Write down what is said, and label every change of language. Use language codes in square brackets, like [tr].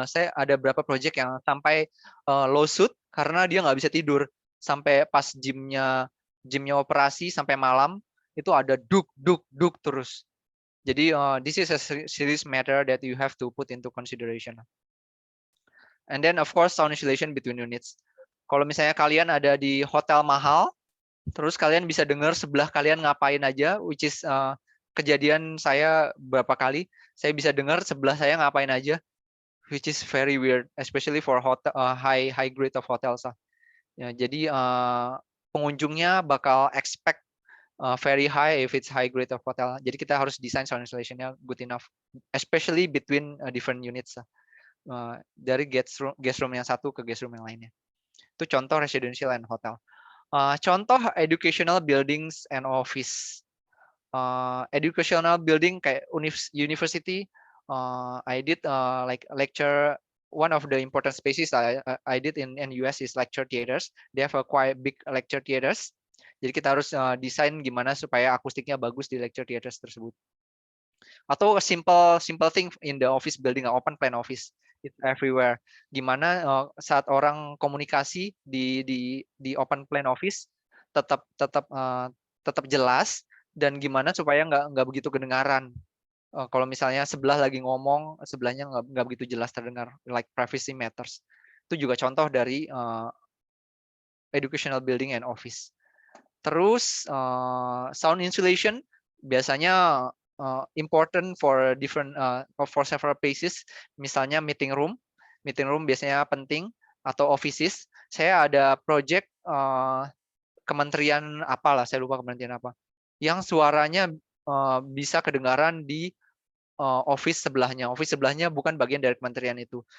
[id] Saya ada beberapa project yang sampai lawsuit karena dia nggak bisa tidur sampai pas gymnya operasi sampai malam itu ada duk terus. Jadi [en] this is a serious matter that you have to put into consideration. And then of course sound insulation between units. [id] Kalau misalnya kalian ada di hotel mahal, terus kalian bisa dengar sebelah kalian ngapain aja, [en] which is [id] kejadian saya berapa kali, saya bisa dengar sebelah saya ngapain aja, [en] which is very weird, especially for hotel, high grade of hotels. [id] Ya, jadi pengunjungnya bakal [en] expect very high if it's high grade of hotel. [id] Jadi kita harus desain sound insulation-nya [en] good enough, especially between different units. [id] Dari guest room yang satu ke guest room yang lainnya. Itu contoh residential and hotel. Contoh educational buildings and office. Educational building kayak university, [en] I did like lecture. One of the important spaces I did in US is lecture theaters. They have a quite big lecture theaters. [id] Jadi kita harus desain gimana supaya akustiknya bagus di lecture theaters tersebut. [en] Atau a simple thing in the office building, open plan office, it's everywhere. [id] Gimana saat orang komunikasi di open plan office tetap jelas, dan gimana supaya nggak begitu kedengaran. Kalau misalnya sebelah lagi ngomong, sebelahnya nggak begitu jelas terdengar, [en] like privacy matters. [id] Itu juga contoh dari educational building and office. Terus [en] sound insulation [id] biasanya [en] important for different for several places. [id] Misalnya meeting room biasanya penting, atau offices. Saya ada project kementerian apalah, saya lupa kementerian apa, yang suaranya bisa kedengaran di office sebelahnya. Office sebelahnya bukan bagian dari kementerian itu.